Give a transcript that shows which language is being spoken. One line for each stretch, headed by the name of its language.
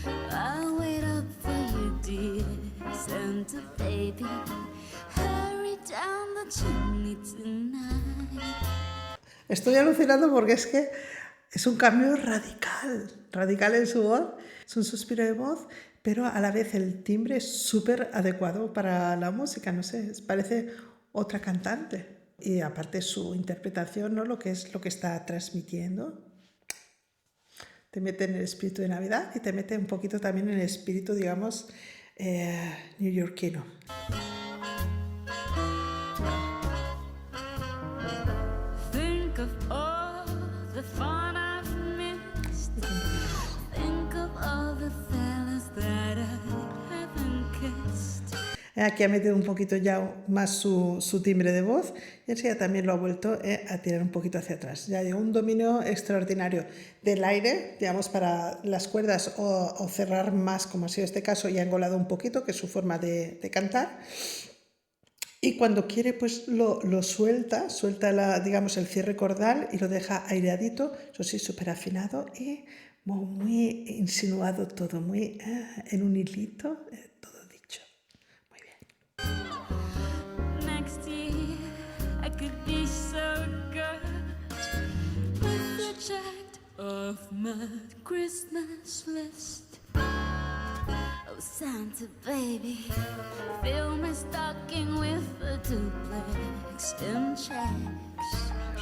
English: I'll wait up for you, dear Santa baby. Hurry down the chimney tonight.
Spanish: Estoy alucinando porque es que es un cambio radical en su voz, es un suspiro de voz, pero a la vez el timbre es súper adecuado para la música, no sé, parece otra cantante. Y aparte su interpretación, ¿no? Lo que está transmitiendo, te mete en el espíritu de Navidad y te mete un poquito también en el espíritu, digamos, neoyorquino.
English: Think of all the fun I've missed. Think of all the fellas that I haven't kissed.
Spanish: Aquí ha metido un poquito ya más su timbre de voz y enseguida también lo ha vuelto a tirar un poquito hacia atrás. Ya hay un dominio extraordinario del aire, digamos, para las cuerdas o cerrar más, como ha sido este caso, y ha engolado un poquito, que es su forma de cantar. Y cuando quiere, pues lo suelta digamos, el cierre cordal y lo deja aireadito, eso sí, súper afinado y muy insinuado todo, muy en un hilito, todo dicho. Muy bien.
English: Next year I could be so good with the checked off my Christmas list. Oh, Santa baby, fill my stocking with a duplex in checks.